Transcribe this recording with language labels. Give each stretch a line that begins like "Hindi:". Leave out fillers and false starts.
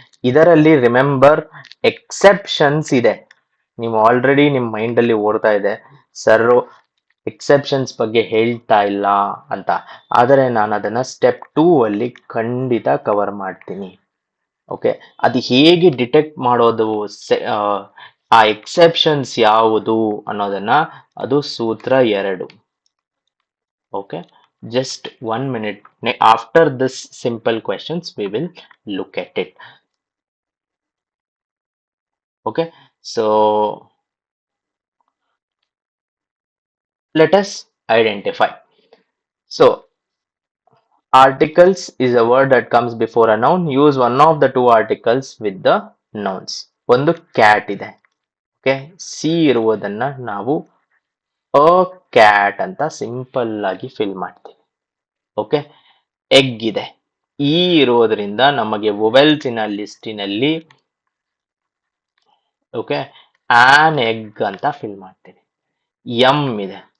Kannada: ಇದರಲ್ಲಿ remember exceptions ಇದೆ. ನೀವು ಆಲ್ರೆಡಿ ನಿಮ್ಮ ಮೈಂಡ್ ಅಲ್ಲಿ ಓಡ್ತಾ ಇದೆ, ಸರ್ ಎಕ್ಸೆಪ್ಷನ್ಸ್ ಬಗ್ಗೆ ಹೇಳ್ತಾ ಇಲ್ಲ ಅಂತ. ಆದರೆ ನಾನು ಅದನ್ನ ಸ್ಟೆಪ್ 2 ಅಲ್ಲಿ ಖಂಡಿತ ಕವರ್ ಮಾಡ್ತೀನಿ. ಓಕೆ. ಅದು ಹೇಗೆ ಡಿಟೆಕ್ಟ್ ಮಾಡೋದು, ಆ ಎಕ್ಸೆಪ್ಷನ್ಸ್ ಯಾವುದು ಅನ್ನೋದನ್ನ, ಅದು ಸೂತ್ರ 2.
English: Okay. Just 1 minute. After this simple questions, we will look at it. Okay. So let us identify. So articles is a word that comes before a noun. Use one of the two articles with the nouns.
Kannada: ಒಂದು cat ಇದೆ. Okay. C ಇರುವುದನ್ನ ನಾವು a cat ಅಂತ simple ಆಗಿ fill ಮಾಡ್ತೀವಿ. Okay. Egg ಇದೆ. ಈ ಇರೋದ್ರಿಂದ ನಮಗೆ ವೊವೆಲ್ಸಿನ ಲಿಸ್ಟಿನಲ್ಲಿ ಓಕೆ ಆನ್ ಎಗ್ ಅಂತ ಫಿಲ್ ಮಾಡ್ತೀನಿ. ಎಂ ಇದೆ.